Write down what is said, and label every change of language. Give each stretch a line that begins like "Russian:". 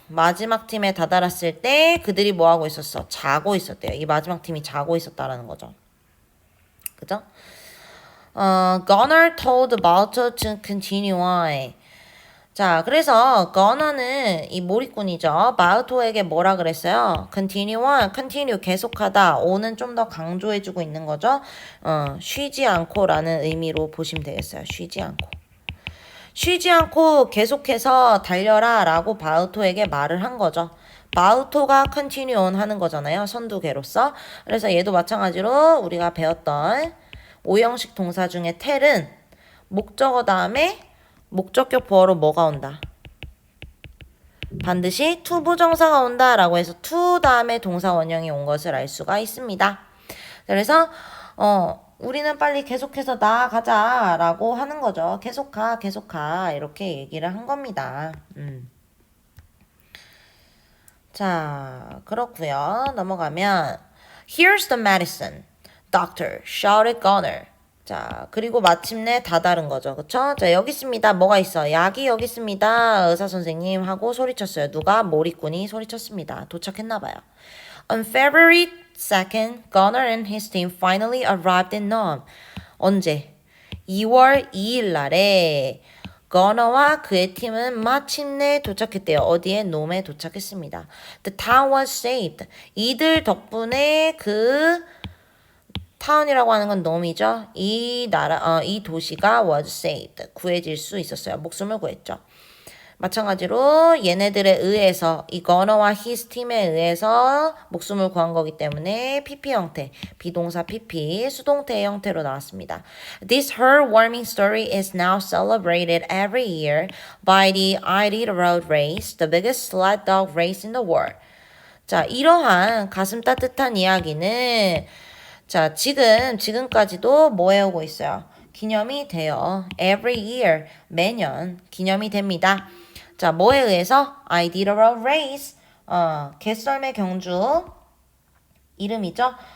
Korean: 마지막 팀에 다다랐을 때 그들이 뭐 하고 있었어? 자고 있었대요. 이 마지막 팀이 자고 있었다라는 거죠. 그죠?
English: Gunnar told Balto to continue on.
Korean: 자, 그래서 Gunnar는 이 몰입꾼이죠. 바우토에게 뭐라 그랬어요?
English: Continue on, continue
Korean: 계속하다. on은 좀 더 강조해주고 있는 거죠. 쉬지 않고라는 의미로 보시면 되겠어요. 쉬지 않고 계속해서 달려라 라고 바우토에게 말을 한 거죠. 바우토가
English: continue on
Korean: 하는 거잖아요. 선두개로서. 그래서 얘도 마찬가지로 우리가 배웠던 오형식 동사 중에 tell은 목적어 다음에 목적격 보어로 뭐가 온다? 반드시 to 부정사가 온다 라고 해서 to 다음에 동사 원형이 온 것을 알 수가 있습니다. 그래서 우리는 빨리 계속해서 나아가자라고 하는 거죠. 계속 가, 계속 가. 이렇게 얘기를 한 겁니다. 자, 그렇고요. 넘어가면
English: Here's the medicine. Doctor, shouted Gunner.
Korean: 자, 그리고 마침내 다 다른 거죠. 그쵸? 자, 여기 있습니다. 뭐가 있어? 약이 여기 있습니다. 의사 선생님 하고 소리쳤어요. 누가? 몰입꾼이 소리쳤습니다. 도착했나봐요.
English: On February 2nd, Gunner and his team finally arrived in Nome.
Korean: 언제? 2월 2일 날에 거너와 그의 팀은 마침내 도착했대요. 어디에? 놈에 도착했습니다.
English: The town was saved.
Korean: 이들 덕분에 그 타운이라고 하는 건 놈이죠. 이 도시가
English: was saved.
Korean: 구해질 수 있었어요. 목숨을 구했죠. 마찬가지로 얘네들에 의해서 이 거너와 his 팀에 의해서 목숨을 구한 거기 때문에 PP 형태, 비동사 PP, 수동태의 형태로 나왔습니다.
English: This heartwarming story is now celebrated every year by the Iditarod Race, the biggest sled dog race in the world.
Korean: 자, 이러한 가슴 따뜻한 이야기는 자, 지금까지도 뭐 해오고 있어요? 기념이 돼요.
English: Every year,
Korean: 매년 기념이 됩니다. 자, 뭐에 의해서? Iditarod Race, 개썰매 경주 이름이죠.